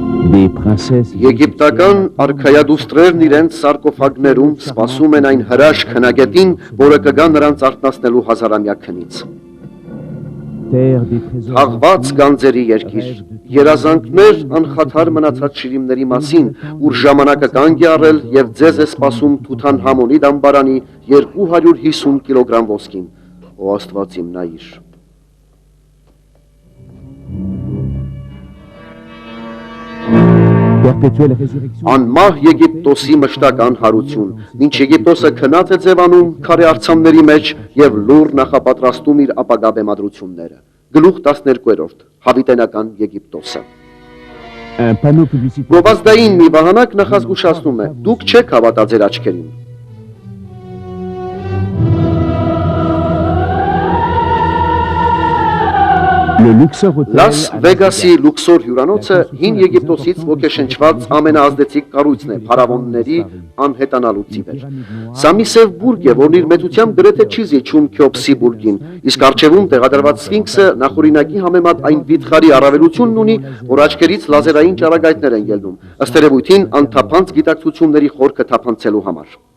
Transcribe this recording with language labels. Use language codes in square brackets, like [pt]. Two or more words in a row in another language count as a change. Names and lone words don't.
[fr] Des princesses [hy] Եգիպտական արքայադուստրերն իրենց սարկոֆագներում սպասում են այն հրաշք հնագետին, որը կգա նրանց արթնացնելու հազարամյա քնից։ [fr] terre des trésors [hy] Թաղված գանձերի երկիր, երազանքներ անխաթար մնացած շիրիմների մասին, ուր ժամանակը կանգ է առել եւ ձեզ է սպասում Թութանհամոնի դամբարանի 250 կիլոգրամ ոսկին։ Ո Աստված իմ նայիր։ [fr] perpétuelle résurrection [hy] Անմահ Եգիպտոսի մշտական հարություն, ինչ Եգիպտոսը քնած է ձևանում քարե արձանների մեջ եւ լուր նախապատրաստում իր ապագա բեմադրությունները։ Գլուխ 12-րդ Հավիտենական Եգիպտոսը։ [fr] un panneau publicitaire [hy] Գովազդային մի վահանակ նախազգուշացնում է. Դուք չեք հավատա ձեր աչքերին։ [fr] le Luxor Hotel [hy] Լաս [fr] à Las [hy] Վեգասի [fr] Vegas. [hy] լուքսոր հյուրանոցը հին Եգիպտոսից ոգեշնչված ամենաազդեցիկ կառույցն է փարավոնների անհետանալուց ի վեր։ Սա մի սև բուրգ է, որն իր մեծությամբ գրեթե չի զիջում Քյոփսի բուրգին, իսկ առջևում տեղադրված Սֆինքսը նախօրինակի համեմատ այն վիթխարի առավելությունն ունի, որ աչքերից լազերային ճառագայթներ են ելնում, ըստ երևույթին անթափանց գիտակցությունների խորքը թափանցելու համար։